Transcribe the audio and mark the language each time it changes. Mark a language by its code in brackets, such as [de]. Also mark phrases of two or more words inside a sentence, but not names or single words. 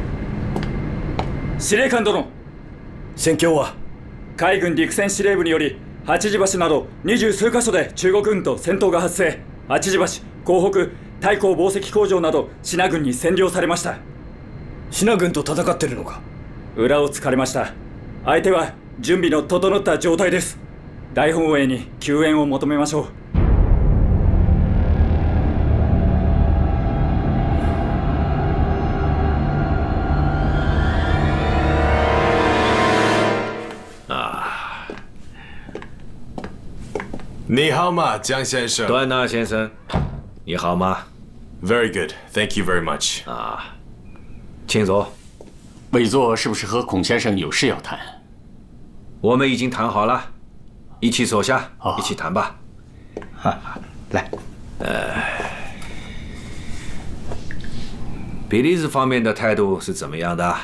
[ja] 司令官殿、戦況は海軍陸戦司令部により八時橋など20数カ所で中国軍と戦闘が発生。八時橋、港北、太閤紡績工場など支那軍に占領されました。支那軍と戦ってるのか？裏を突かれました。相手は準備の整った状態です。大本営に救援を求めましょう。 [zh] 你好吗，江先生？段纳先生，你好吗 [en] ？Very good, thank you very much。 [zh] 请坐。委座是不是和孔先生有事要谈？我们已经谈好了，一起坐下，一起谈吧。来，比利时方面的态度是怎么样的？